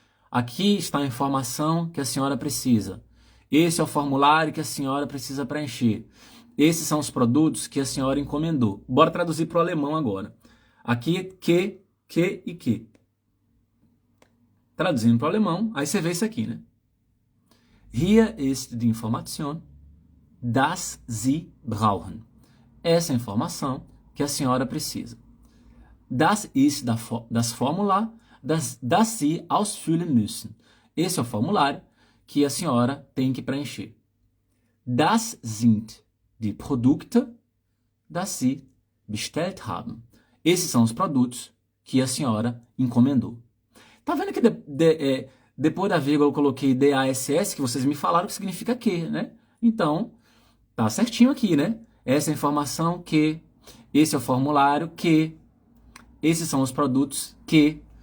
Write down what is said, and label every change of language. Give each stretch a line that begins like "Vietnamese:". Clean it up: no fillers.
Portuguese: Aqui está a informação que a senhora precisa. Esse é o formulário que a senhora precisa preencher. Esses são os produtos que a senhora encomendou. Bora traduzir para o alemão agora. Aqui, que e que. Traduzindo para o alemão, aí você vê isso aqui, né?
German: Hier ist die Information, das Sie brauchen.
Portuguese: Essa é a informação que a senhora precisa.
German: Das ist das Formular, das Sie ausfüllen müssen.
Portuguese: Esse é o formulário que a senhora tem que preencher.
German: Das sind die Produkte, das Sie bestellt haben.
Portuguese: Esses são os produtos que a senhora encomendou. Tá vendo que depois da vírgula eu coloquei DASS, que vocês me falaram que significa que, né? Então, tá certinho aqui, né? Essa é a informação que, esse é o formulário que, esses são os produtos que.